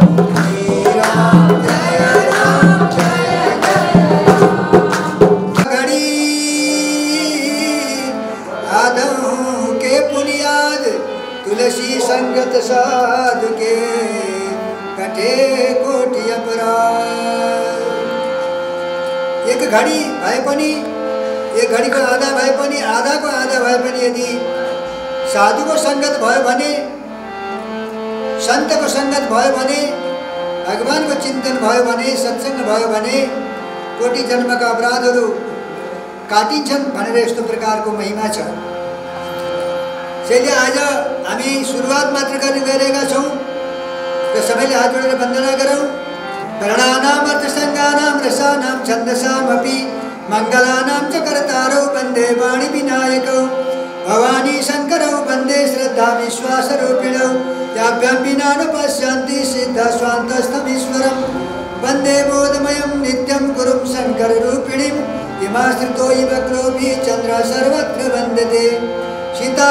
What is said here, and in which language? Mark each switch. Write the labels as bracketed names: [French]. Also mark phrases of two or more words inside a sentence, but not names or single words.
[Nepali] श्री राम जय राम जय जय राम। [Awadhi] घड़ी आदम के पुनियाद तुलसी संगत साधु के कटे कोटि अपराध। [Nepali] एक घडी भए पनि, एक घडीको आधा भए पनि, आधाको आधा भए पनि यदि साधुको सङ्गत भयो भने, सन्तको सङ्गत भयो भने, भगवानको चिन्तन भयो भने, सत्सङ्ग भयो भने कोटि जन्मका अपराधहरू काटिन्छन् भनेर यस्तो प्रकारको महिमा छ। त्यसैले आज हामी सुरुवात मात्र गर्न गइरहेका छौँ र सबैले हात जोडेर वन्दना गरौँ। [Sanskrit] वर्णानां अर्थसङ्गानां रसानां छन्दसामपि मङ्गलानां च कर्तारौ वन्दे वाणी विनायकौ भवानी शङ्करौ वन्दे श्रद्धा विश्वासरूपिणौ याभ्यां विना न पश्यन्ति सिद्धा स्वान्तस्थमीश्वरं वन्दे बोधमयं नित्यं गुरुं शङ्कररूपिणीं हिमाश्रितो वक्रोऽपि चन्द्र सर्वत्र वन्दते।